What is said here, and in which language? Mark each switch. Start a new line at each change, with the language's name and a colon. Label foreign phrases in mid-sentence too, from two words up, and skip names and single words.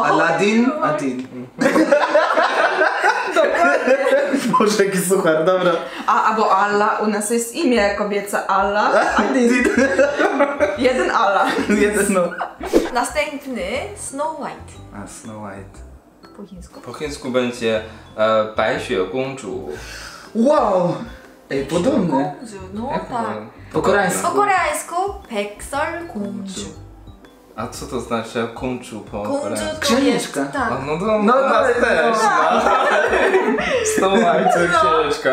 Polish: Aladdin, Adin. Boże, jaki suchar, dobra. Albo Allah, u nas jest imię kobiece Allah, Adin. Jeden Allah. Jeden, no. Następny Snow White. A, Snow White. Po chińsku. Po chińsku będzie 白雪公主. Wow! Ej, podobny. No Jak tak. Po koreańsku. Po koreańsku 백설공주. A co to znaczy 공주 po
Korean: 공주
Polish: koreańsku? to Księżniczka. jest, tak. A no to No, u nas ale- też, no. Snow White, księżniczka.